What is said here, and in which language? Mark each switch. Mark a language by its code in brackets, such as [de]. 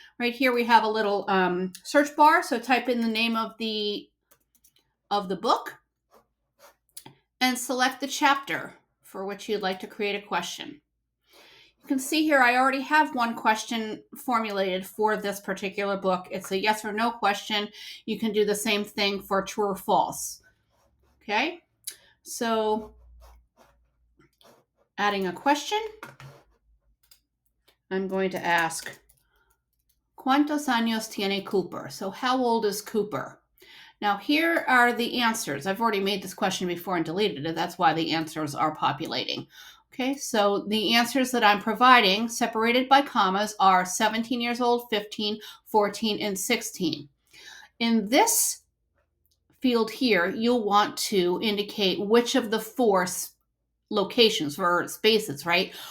[en] Right here we have a little search bar, so type in the name of the book and select the chapter for which you'd like to create a question. You can see here I already have one question formulated for this particular book. It's a yes or no question. You can do the same thing for true or false. Okay, so adding a question, I'm going to ask, [es] ¿Cuántos años tiene Cooper? [en] So how old is Cooper? Now here are the answers. I've already made this question before and deleted it. That's why the answers are populating. Okay, so the answers that I'm providing, separated by commas, are 17 years old, 15, 14, and 16. In this field here, you'll want to indicate which of the four locations or spaces, right?